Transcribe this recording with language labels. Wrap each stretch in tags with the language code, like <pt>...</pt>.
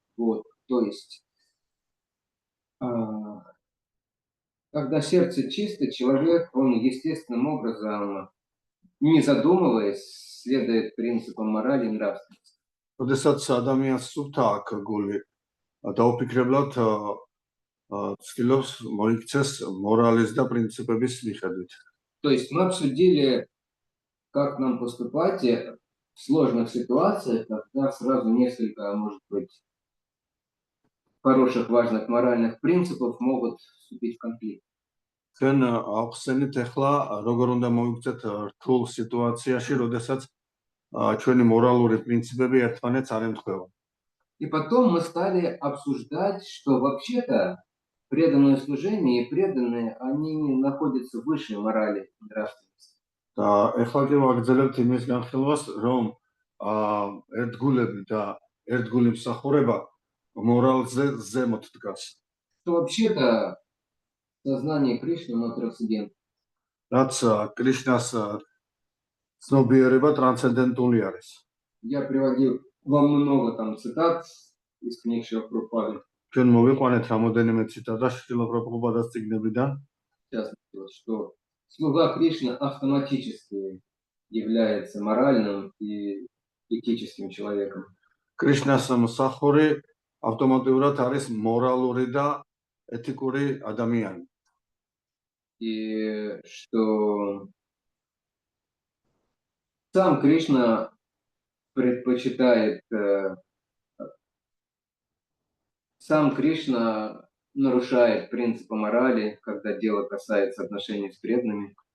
<ru>Вот, то есть, когда сердце чисто, человек, он естественным образом, не задумываясь, следует принципам морали и нравственности.</ru> <ka>როდესაც ადამიანს სუფთა აქვს გული, დაუფიქრებლად ცდილობს მოიქცეს მორალის და პრინციპების მიხედვით.</ka> <ru>То есть мы обсудили, как нам поступать в сложных ситуациях, когда сразу несколько, может быть, хороших, важных моральных принципов могут вступить в конфликт.</ru> <ka>ჩვენ ახსენით ახლა როგორ უნდა მოიქცეთ რთულ სიტუაციაში, როდესაც ჩვენი მორალური პრინციპები ერთმანეთს არ ემთხვევა.</ka> <ru>И потом мы стали обсуждать, что вообще-то преданное служение и преданные, они находятся выше морали и нравственности.</ru> <ka>და ახლა კი ვაგრძელებთ იმის განხილვას, რომ ერთგულები და ერთგული მსახურება მორალზე ზემოთ დგას.</ka> <ru>Что вообще-то сознание Кришны, оно трансцендентно.</ru> <ka>რაც კრიშნას ცნობიერება ტრანსცენდენტული არის.</ka> <ru>Я приводил вам много там цитат из книг Шрила Прабхупады.</ru> <ka>ჩვენ მოვიყვანეთ რამოდენიმე ციტატა შრილა პრაბჰუპადას წიგნებიდან,</ka> <ru>В частности, вот, что слуга Кришны автоматически является моральным и этическим человеком.</ru> <ka>კრიშნას მსახური ავტომატურად არის მორალური და ეთიკური ადამიანი.</ka> <ru>И что сам Кришна предпочитает, сам Кришна нарушает принципы морали, когда дело касается отношений с преданными.</ru>